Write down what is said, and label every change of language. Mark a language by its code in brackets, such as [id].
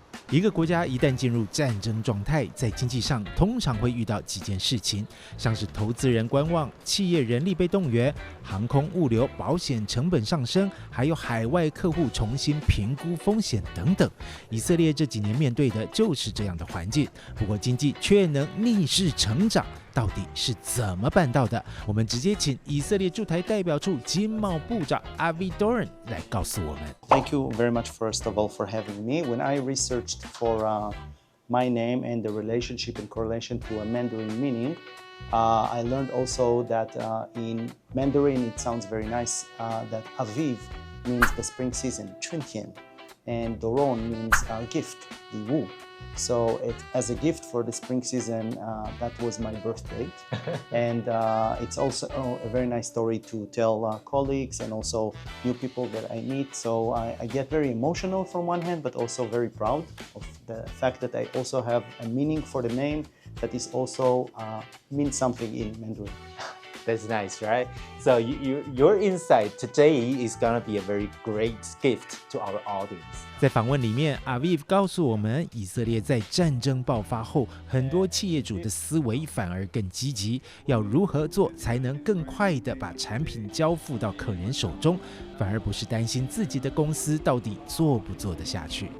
[zh] 一个国家一旦进入战争状态，在经济上通常会遇到几件事情，像是投资人观望、企业人力被动员、航空物流、保险成本上升，还有海外客户重新评估风险等等。以色列这几年面对的就是这样的环境，不过经济却能逆势成长。到底是怎么办到的？我们直接请以色列驻台代表处经贸部长 Avi Doron 来告诉我们。 [en] Thank you very much, first of all, for having me. When I researched for my name and the relationship and correlation to a Mandarin meaning, I learned also that in Mandarin it sounds very nice that Aviv means the spring season, 春天, and Doron means gift, 礼物. So as a gift for the spring season, that was my birth date. And it's also a very nice story to tell colleagues and also new people that I meet. So I get very emotional from one hand, but also very proud of the fact that I also have a meaning for the name that is also means something in Mandarin. That's nice, right? So your insight today is gonna be a very great gift to our audience. [zh] 在访问里面 ，Aviv 告诉我们，以色列在战争爆发后，很多企业主的思维反而更积极，要如何做才能更快地把产品交付到客人手中，反而不是担心自己的公司到底做不做得下去。